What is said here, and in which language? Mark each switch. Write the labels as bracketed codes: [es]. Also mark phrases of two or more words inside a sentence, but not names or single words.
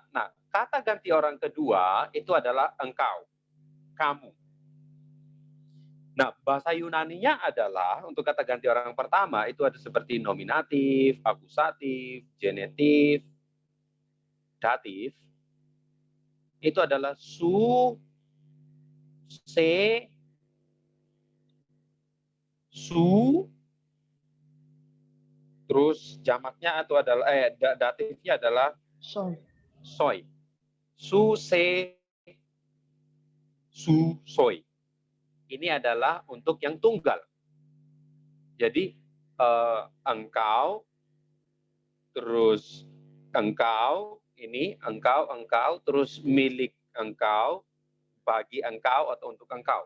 [id] Nah, kata ganti orang kedua itu adalah engkau, kamu. Nah, bahasa Yunaninya adalah untuk kata ganti orang pertama itu ada seperti nominatif, akusatif, genitif, datif. Itu adalah [el] σύ, σέ, σοῦ, [id] terus jamaknya itu adalah datifnya adalah [el] Soy. σοί. σύ, σέ, σοῦ, σοί. [id] Ini adalah untuk yang tunggal. Jadi engkau, terus engkau, ini engkau, terus milik engkau, bagi engkau atau untuk engkau.